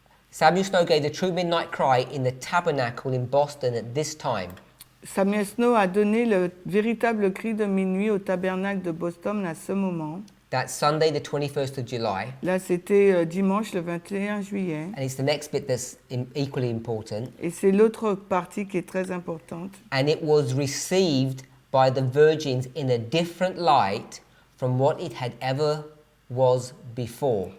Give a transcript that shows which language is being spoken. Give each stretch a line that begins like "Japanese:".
English: Samuel Snow gave the true midnight cry in the tabernacle in Boston at this time.
French: Samuel Snow a donné le véritable cri de minuit au tabernacle de Boston à ce moment.
English: That's Sunday, the 21st of July.
French: Là, c'était dimanche le 21 juillet.
English: And it's the next bit that's equally important.
French: Et c'est l'autre partie qui est très importante.
English: And it was received by the virgins in a different light from what it had ever was before.